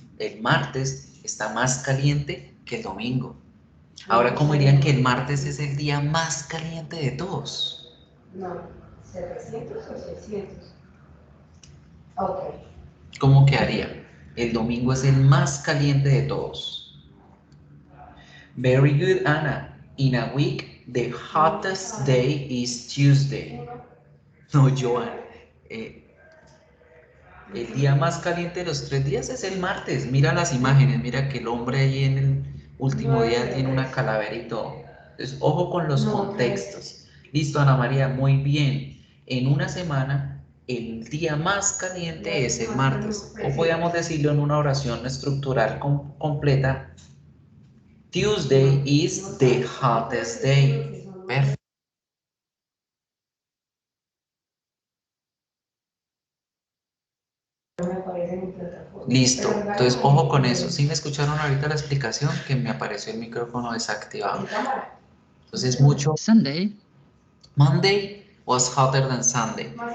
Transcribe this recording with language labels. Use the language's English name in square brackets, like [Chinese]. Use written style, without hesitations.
[Spanish] El martes está más caliente que el domingo. Ahora, ¿cómo dirían que el martes es el día más caliente de todos? No, 700 o 600. Ok. ¿Cómo quedaría? El domingo es el más caliente de todos. [English] Very good, Ana. In a week, the hottest day is Tuesday. [Spanish] No, Joan. El día más caliente de los 3 días es el martes. Mira las imágenes. Mira que el hombre allí en el último día tiene una calavera y todo. Entonces, ojo con los contextos. Listo, Ana María, muy bien. En una semana, el día más caliente es el martes. O podríamos decirlo en una oración estructural completa. [English] Tuesday is the hottest day. [Spanish] Perfecto. Listo, entonces ojo con eso. ¿Sí me escucharon ahorita la explicación? Que me apareció el micrófono desactivado. Entonces mucho. [English] Sunday. Monday was hotter than Sunday.